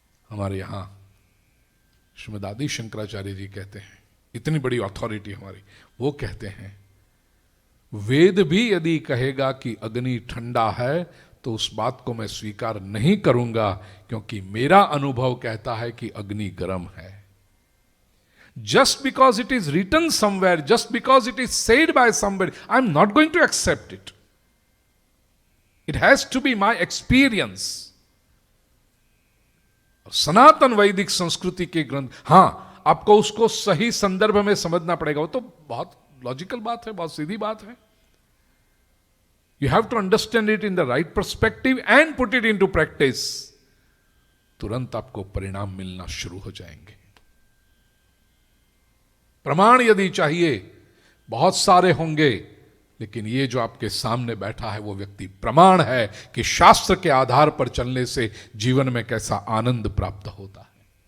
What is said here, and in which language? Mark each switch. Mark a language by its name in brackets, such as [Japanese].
[Hindi] हमारे यहां श्रीमद आदि शंकराचार्य जी कहते हैं, इतनी बड़ी अथॉरिटी हमारी, वो कहते हैं वेद भी यदि कहेगा कि अग्नि ठंडा है तो उस बात को मैं स्वीकार नहीं करूंगा, क्योंकि मेरा अनुभव कहता है कि अग्नि गर्म है। [English] Just because it is written somewhere, just because it is said by somebody, I'm not going to accept it. It has to be my experience. [Hindi] सनातन वैदिक संस्कृति के ग्रंथ, हां आपको उसको सही संदर्भ में समझना पड़ेगा। वो तो बहुत लॉजिकल बात है, बहुत सीधी बात है। [English] You have to understand it in the right perspective and put it into practice. [Hindi] तुरंत आपको परिणाम मिलना शुरू हो जाएंगे। प्रमाण यदि चाहिए बहुत सारे होंगे, लेकिन ये जो आपके सामने बैठा है वो व्यक्ति प्रमाण है कि शास्त्र के आधार पर चलने से जीवन में कैसा आनंद प्राप्त होता है।